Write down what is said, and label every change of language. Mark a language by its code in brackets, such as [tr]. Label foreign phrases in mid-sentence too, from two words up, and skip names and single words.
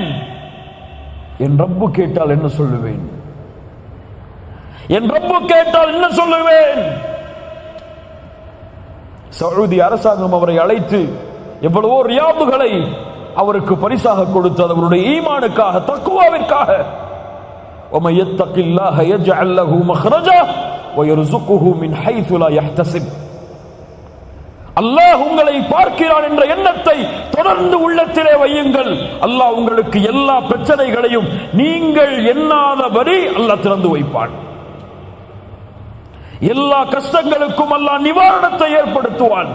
[ta] என் ரப்பு கேட்டால் என்ன சொல்லுவேன்? என் ரப்பு கேட்டால் என்ன சொல்லுவேன்? சவுதி அரசாங்கம் அவரை அழைத்து எவ்வளவோ ரியாதுகளை அவருக்கு பரிசாக கொடுத்தது, அவருடைய ஈமானுக்காக, தக்குவாவிற்காக. [ar] وَمَن يَتَّقِ اللَّهَ يَجْعَل لَّهُ مَخْرَجًا وَيَرْزُقْهُ مِنْ حَيْثُ لَا يَحْتَسِبُ. [ta] அல்லாஹ் உங்களை பார்க்கிறான் என்ற எண்ணத்தை தொடர்ந்து உள்ளத்திலே வையுங்கள். அல்லாஹ் உங்களுக்கு எல்லா பிரச்சனைகளையும் நீங்கள் எண்ணாதபடி அல்லாஹ் திறந்து வைப்பான். எல்லா கஷ்டங்களுக்கும் அல்லாஹ் நிவாரணத்தை ஏற்படுத்துவான்.